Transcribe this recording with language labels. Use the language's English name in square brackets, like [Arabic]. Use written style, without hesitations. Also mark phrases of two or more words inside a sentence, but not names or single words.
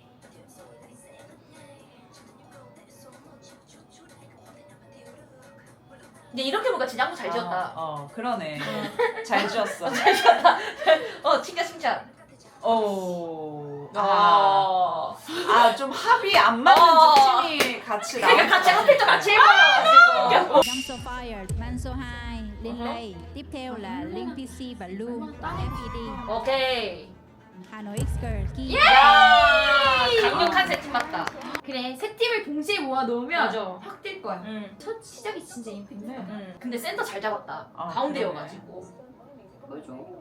[Korean] 근데 이렇게 보니까 진짜 한국 잘 지었다. 그러네. 잘 지었어. 잘 지었다. 칭찬. 좀 합이 안 맞는 두 팀이 같이 나오는 그러니까 같이 것 하필 또 같이 해버려가지고. [English] I'm so fired, man so high. [Vietnamese] Lên đây. Tiếp theo là Link PC và Loom FED. [Korean] 오케이. Hanoi X-Girl. Ki. 야 강력한 세팀 맞다. 그래 세 팀을 동시에 모아 놓으면 맞아. 확 뛸 거야. 응. 첫 시작이 진짜 임팩트야. 근데 센터 잘 잡았다. 아, 가운데여가지고. 보여줘.